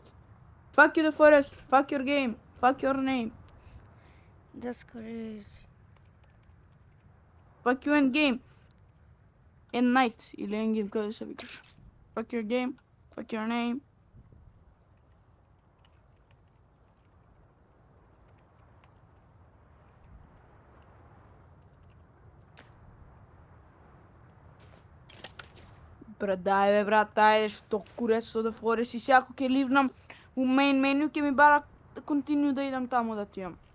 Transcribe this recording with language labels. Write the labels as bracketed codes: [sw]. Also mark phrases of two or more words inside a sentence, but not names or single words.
[en] Fuck you, The Forest. Fuck your game. Fuck your name. That's crazy. Fuck you and game. And night. [mk] Или endgame, како се викаш. [en] Fuck your game. Fuck your name. [mk] Брат, дај бе, брат, ајде, што куре со The Forest и сега ќе ливнам у [en] main menu, [mk] ќе ми бара да континю да идам таму да тијам.